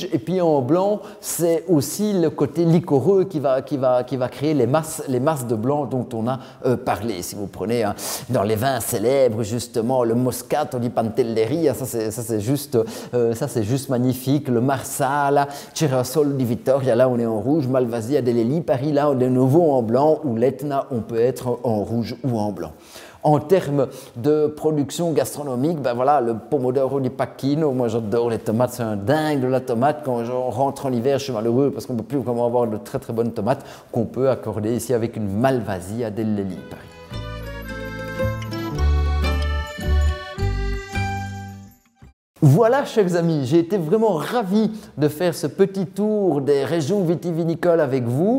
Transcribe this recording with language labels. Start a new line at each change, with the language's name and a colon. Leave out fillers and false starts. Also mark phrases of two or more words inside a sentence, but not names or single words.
French: Et puis en blanc, c'est aussi le côté liquoreux qui va créer les masses de blanc dont on a parlé. Si vous prenez dans les vins célèbres, justement, le Moscato di Pantelleria, ça c'est juste magnifique. Le Marsala, Cerasol di Vittoria, là on est en rouge. Malvasia delle Lipari, là on est de nouveau en blanc. Ou l'Etna, on peut être en rouge ou en blanc. En termes de production gastronomique, ben voilà, le
Italian: pomodoro di Pacchino,
French: moi j'adore les tomates, c'est un dingue de la tomate. Quand je rentre en hiver, je suis malheureux parce qu'on ne peut plus vraiment avoir de très très bonnes tomates qu'on peut accorder ici avec une Malvasia delle Lipari. Voilà, chers amis, j'ai été vraiment ravi de faire ce petit tour des régions vitivinicoles avec vous.